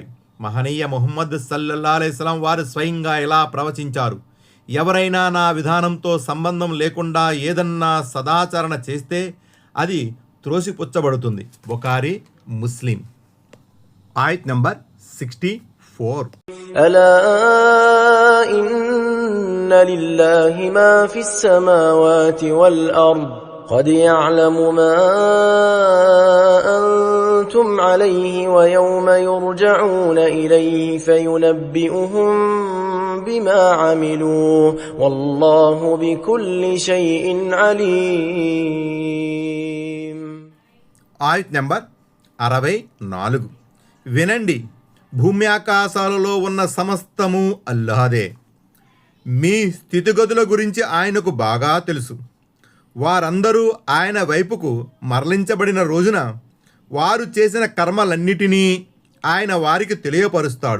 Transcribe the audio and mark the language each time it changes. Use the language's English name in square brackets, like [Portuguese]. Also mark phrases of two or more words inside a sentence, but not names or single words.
[Telugu] మహనీయ ముహమ్మద్ [Arabic] صلى الله عليه السلام [Telugu] వారు స్వయంగా ఇలా ప్రవచించారు: ఎవరైనా నా విధానంతో సంబంధం లేకుండా ఏదన్నా సదాచరణ చేస్తే అది త్రోసిపుచ్చబడుతుంది. బుఖారీ, ముస్లిం. ఆయత్ నంబర్ 64. [Arabic] ألا إن لله ما في السماوات والأرض قد يعلم ما أنتم عليه ويوم يرجعون إليه فينبئهم بما عملوا والله بكل شيء عليم. [Telugu] ఆయత్ నంబర్ 64. వినండి, భూమి ఆకాశాలలో ఉన్న సమస్తము అల్లాహదే. మీ స్థితిగతుల గురించి ఆయనకు బాగా తెలుసు. వారందరూ ఆయన వైపుకు మరలించబడిన రోజున వారు చేసిన కర్మలన్నిటినీ ఆయన వారికి తెలియపరుస్తాడు.